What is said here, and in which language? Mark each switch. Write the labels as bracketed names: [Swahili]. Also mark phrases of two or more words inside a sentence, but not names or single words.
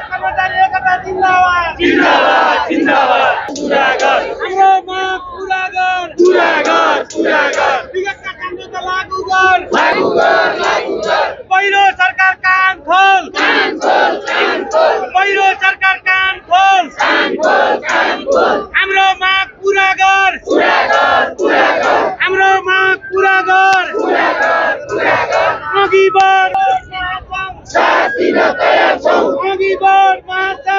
[Nepali] कर्मचारी एकता जिंदाबाद, जिंदाबाद, जिंदाबाद, पूरा गर, हाम्रो माग पूरा गर, पूरा गर, पूरा गर, विगतका सम्झौता लागू गर, लागू गर, लागू गर, पहिलो सरकार कान खोल, कान खोल, कान खोल, पहिलो सरकार कान खोल, कान खोल, कान खोल, हाम्रो माग पूरा गर, पूरा गर, पूरा गर, हाम्रो माग पूरा गर, पूरा गर, पूरा गर, अघि बढ, साथ दिन तयार छौं, अघि बढ,